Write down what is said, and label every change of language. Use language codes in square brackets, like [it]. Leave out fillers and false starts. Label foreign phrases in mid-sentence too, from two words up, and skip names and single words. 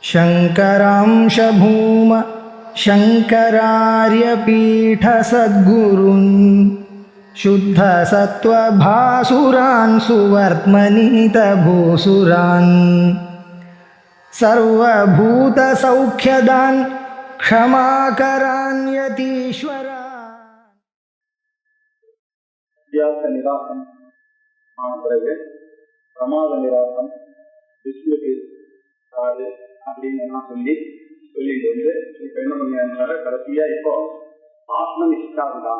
[sa] शङ्करांश भूम शङ्करार्यपीठसद्गुरून् शुद्धसत्त्वभासुरान् सुवर्त्मनीतभूसुरान् सर्वभूतसौख्यदान् क्षमाकरान् यतीश्वरान्. [ta] வித்தியாச நிராசம் ஆன பிறகு பிரமாத நிராசம் விஷ்ணுக்கு காது அப்படின்னு எல்லாம் சொல்லிட்டு வந்து இப்ப என்ன பண்ணாரு கடைசியா இப்போ ஆத்மனிஷ்டா இருந்தாங்க.